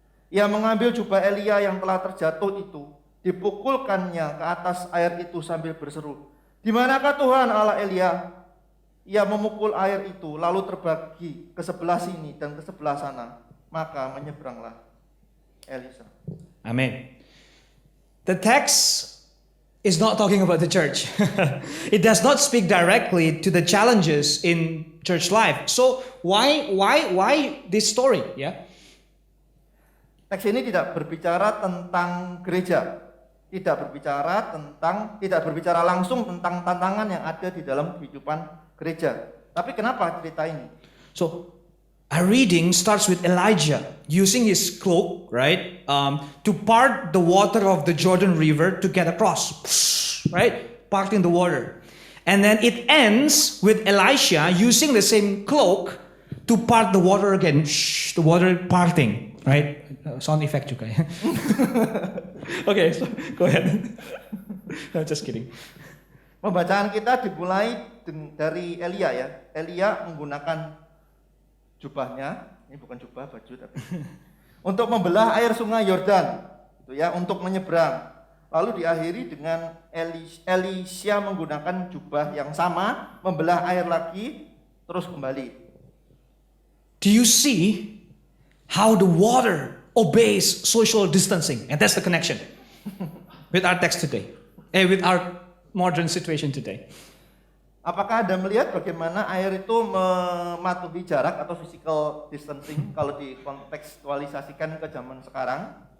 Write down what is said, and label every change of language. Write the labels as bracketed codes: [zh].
[id] Ia mengambil jubah Elia yang telah terjatuh itu, dipukulkannya ke atas air itu sambil berseru, Di manakah Tuhan Allah Elia? Ia memukul air itu, lalu terbagi ke sebelah sini dan ke sebelah sana. Maka menyeberanglah Elisa. Amen. [en] The text is not talking about the church. It does not speak directly to the challenges in church life. So why this story? Yeah. [id] Teks ini tidak berbicara tentang gereja, tidak berbicara langsung tentang tantangan yang ada di dalam kehidupan gereja. Tapi kenapa cerita ini? [en] So our reading starts with Elijah using his cloak, right, to part the water of the Jordan River to get across, right, parting the water. And then it ends with Elisha using the same cloak to part the water again, the water parting, right? Sound effect [id] juga ya. [en] Okay, so go ahead. Just kidding. [id] Pembacaan kita dimulai dari Elia ya. Elia menggunakan jubahnya, ini bukan jubah, baju tapi untuk membelah air sungai Yordan, itu ya, untuk menyeberang. Lalu diakhiri dengan Elisha menggunakan jubah yang sama, membelah air lagi, terus kembali. [en] Do you see how the water obeys social distancing? And that's the connection with our text today, with our modern situation today. [id] Apakah Anda melihat bagaimana air itu mematuhi jarak atau physical distancing kalau dikontekstualisasikan ke zaman sekarang?